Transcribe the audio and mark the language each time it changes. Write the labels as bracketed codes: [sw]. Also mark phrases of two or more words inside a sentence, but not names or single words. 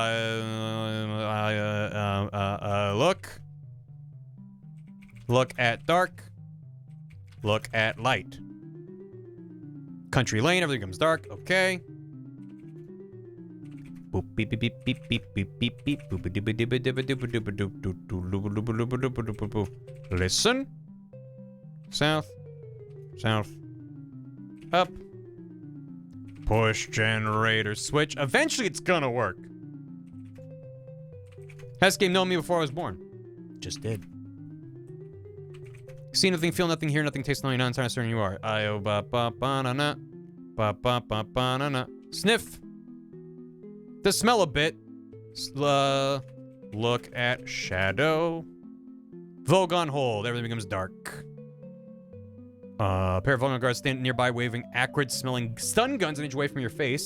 [en] Look at dark. Look at light. Country lane, everything becomes dark. Okay. Boop beep beep beep beep beep beep beep beep boop dibba dibba dibba dibba dibba doop doop doop looba looba looba looba looba looba. Listen. South. South. Up. Push generator switch. Eventually it's gonna work. Has this game known me before I was born? Just did. See nothing, feel nothing, hear nothing, taste nothing, not entirely certain you are. I-O ba ba ba na na. Ba ba ba ba na na. Sniff. To smell a bit. Look at shadow. Vogon hold. Everything becomes dark. A pair of Vogon guards stand nearby waving acrid smelling stun guns an inch away from your face.